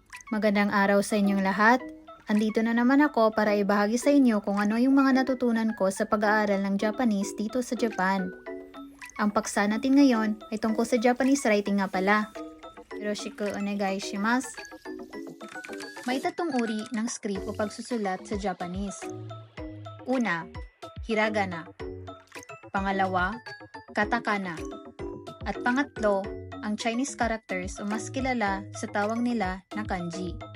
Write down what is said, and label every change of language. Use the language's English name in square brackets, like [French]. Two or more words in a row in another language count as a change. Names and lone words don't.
[Filipino] Magandang araw sa inyong lahat. Andito na naman ako para ibahagi sa inyo kung ano yung mga natutunan ko sa pag-aaral ng Japanese dito sa Japan. Ang paksa natin ngayon ay tungkol sa [English] Japanese writing [Filipino] nga pala. [Japanese] よろしくお願いします. [Filipino] May tatlong uri ng script o pagsusulat sa Japanese. Una, hiragana. Pangalawa, katakana. At pangatlo, ang [English] Chinese characters [Filipino] o mas kilala sa tawag nila na kanji.